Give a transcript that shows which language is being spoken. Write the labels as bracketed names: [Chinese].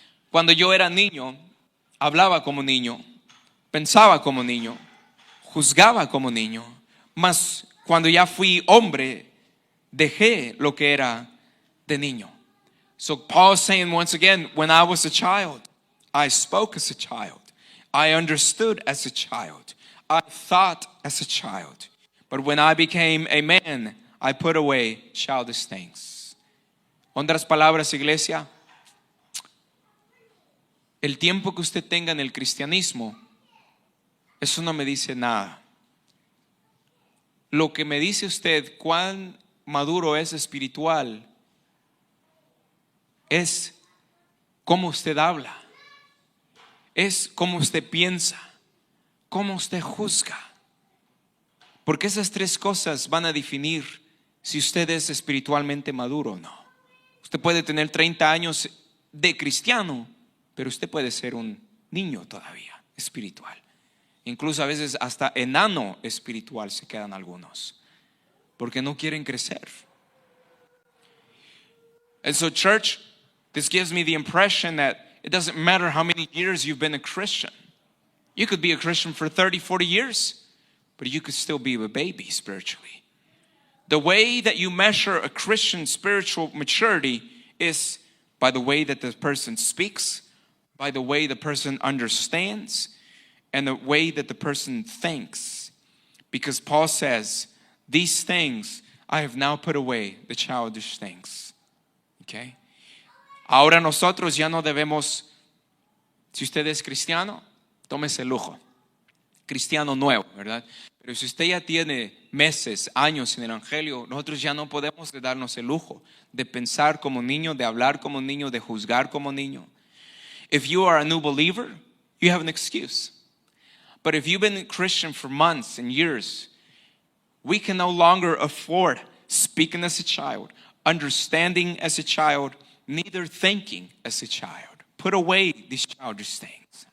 [Spanish] Cuando yo era niño, hablaba como niño, pensaba como niño, juzgaba como niño. Mas cuando ya fui hombre, dejé lo que era de niño. [English] So Paul is saying once again, when I was a child, I spoke as a child. I understood as a child. I thought as a child. But when I became a man, I put away childish things. [Spanish] Otras palabras, iglesia, el tiempo que usted tenga en el cristianismo, eso no me dice nada. Lo que me dice usted cuán maduro es espiritual es cómo usted habla, es cómo usted piensa, cómo usted juzga. Porque esas tres cosas van a definir si usted es espiritualmente maduro o no. Usted puede tener 30 años de cristiano, pero usted puede ser un niño todavía espiritual. Incluso a veces hasta enano espiritual se quedan algunos, porque no quieren crecer. [English] And so, church, this gives me the impression that it doesn't matter how many years you've been a Christian. You could be a Christian for 30, 40 years, but you could still be a baby spiritually. The way that you measure a Christian spiritual maturity is by the way that the person speaks, by the way the person understands, and the way that the person thinks. Because Paul says, these things I have now put away, the childish things. Okay? [Spanish] Ahora nosotros ya no debemos, si usted es cristiano, tómese el lujo. Cristiano nuevo, ¿verdad? Pero si usted ya tiene meses, años en el evangelio, nosotros ya no podemos darnos el lujo de pensar como niño, de hablar como niño, de juzgar como niño. [English] If you are a new believer, you have an excuse. But if you've been a Christian for months and years, we can no longer afford speaking as a child, understanding as a child, neither thinking as a child. Put away these childish things.